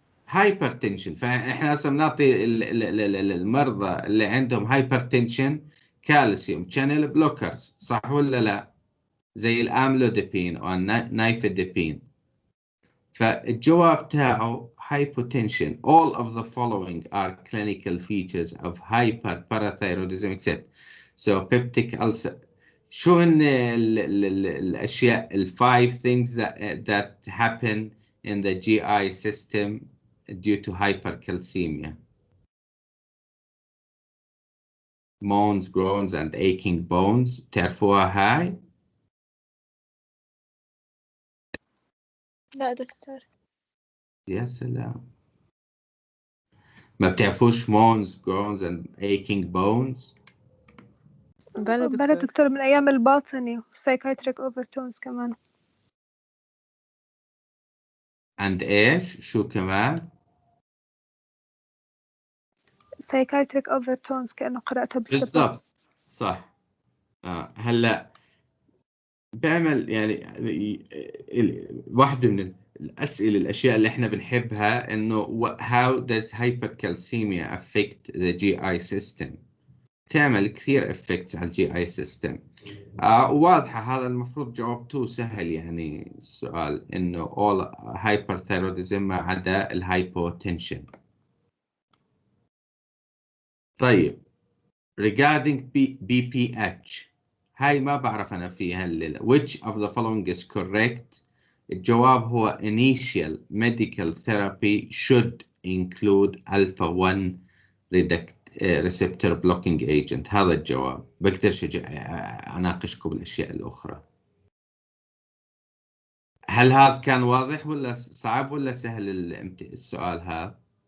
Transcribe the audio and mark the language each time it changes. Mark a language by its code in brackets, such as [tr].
[ar] هايبرتنشن. فاحنا اصلا بنعطي المرضى اللي عندهم هايبرتنشن كالسيوم شانل بلوكرز، صح ولا لا؟ زي الاملوديبين او النايفيديبين. فالجواب تاعه hypotension. [en] All of the following are clinical features of hyperparathyroidism except so peptic ulcer. [ar] شو هن الأشياء ال [en] 5 things that happen in the GI system due to hypercalcemia? Moans, groans and aching bones. [ar] تعرفوها هاي؟ لا دكتور. يا سلام، ما بتعرفوش [en] moans, groans and aching bones؟ [ar] بلا دكتور من أيام الباطني [en] psychiatric overtones [ar] كمان. and إيش؟ شو كمان؟ [en] psychiatric overtones [ar] كأنه قرأتها بالستة. بالضبط صح. هلا بعمل يعني واحدة من الأسئلة الأشياء اللي إحنا بنحبها إنه [en] how does hypercalcemia affect the GI system؟ [ar] تعمل كثير effects على الجي اي system. واضحة، هذا المفروض جاوبته سهل يعني السؤال، إنه all hyperthyroidism ما عدا الهايبوتنشن. طيب regarding BPH، هاي ما بعرف أنا فيها الليلة. [en] which of the following is correct؟ [ar] الجواب هو [en] initial medical therapy should include alpha 1 receptor blocking agent. [ar] هذا الجواب. بقدرش أناقشكم بالأشياء الأخرى. هل هذا كان واضح ولا صعب ولا سهل السؤال هذا؟